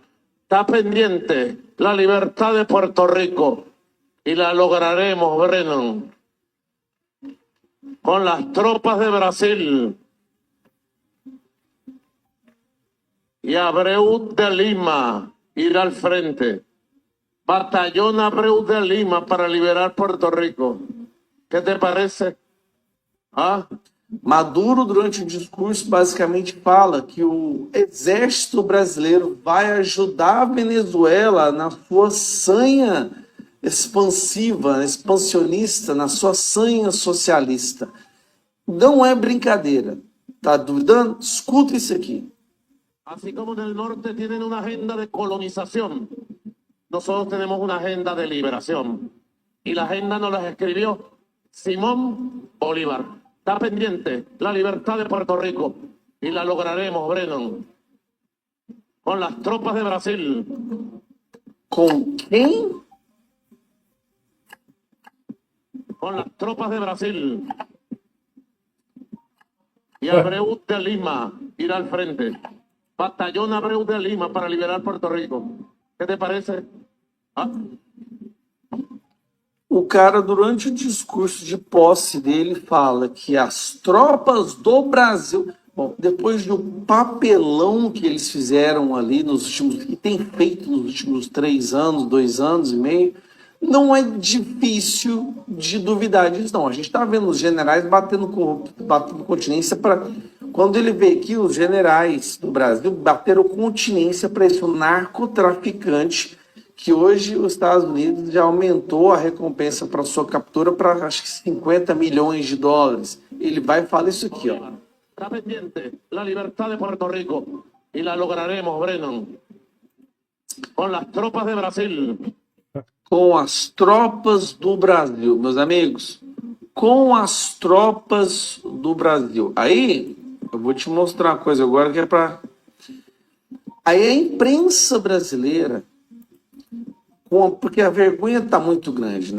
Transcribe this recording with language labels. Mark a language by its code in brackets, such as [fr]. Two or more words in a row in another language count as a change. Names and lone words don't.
[es] Está pendiente la libertad de Puerto Rico y la lograremos, Brennan, con las tropas de Brasil y Abreu de Lima ir al frente. Batallón Abreu de Lima para liberar Puerto Rico. ¿Qué te parece? ¿Ah? [pt] Maduro, durante o discurso, basicamente fala que o exército brasileiro vai ajudar a Venezuela na sua sanha expansiva, expansionista, na sua sanha socialista. Não é brincadeira. Tá duvidando? Escuta isso aqui. [es] Así como en el norte tienen una agenda de colonización, nosotros tenemos una agenda de liberación. Y la agenda nos la escribió Simón Bolívar. Está pendiente la libertad de Puerto Rico y la lograremos, Brennan, con las tropas de Brasil. [pt] Com quem? [es] Con las tropas de Brasil. Y Abreu de Lima ir al frente. Batallón Abreu de Lima para liberar Puerto Rico. ¿Qué te parece? ¿Ah? [pt] O cara, durante o discurso de posse dele, fala que as tropas do Brasil... Bom, depois do papelão que eles fizeram ali nos últimos... que tem feito nos últimos 3 anos, 2 anos e meio, não é difícil de duvidar disso, não. A gente está vendo os generais batendo continência para... Quando ele vê que os generais do Brasil bateram continência para esse narcotraficante, que hoje os Estados Unidos já aumentou a recompensa para sua captura para, acho que, $50 milhões. Ele vai falar isso aqui, ó. [es] Está pendiente la libertad de Puerto Rico y la lograremos, Brennan, con las tropas de Brasil. [pt] Com as tropas do Brasil, meus amigos. Com as tropas do Brasil. Aí, eu vou te mostrar uma coisa agora que é para... Aí a imprensa brasileira, porque a vergonha está muito grande, né?